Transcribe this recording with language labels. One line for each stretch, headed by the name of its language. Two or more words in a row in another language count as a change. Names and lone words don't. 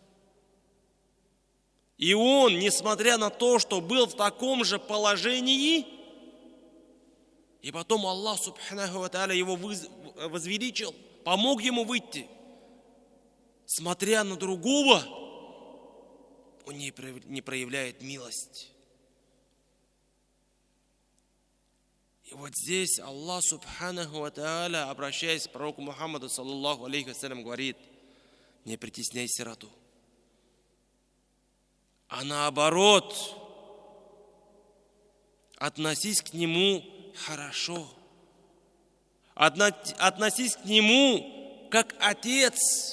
Russian: И он, несмотря на то, что был в таком же положении, и потом
Arabic: الله سبحانه وتعالى
Russian: его возвеличил, помог ему выйти, смотря на другого, он не проявляет милость. И вот здесь
Arabic: الله سبحانه وتعالى,
Russian: обращаясь к пророку Мухаммаду,
Arabic: صلى الله عليه وسلم,
Russian: говорит: не притесняй сироту, а наоборот, относись к нему хорошо. Относись к нему как отец.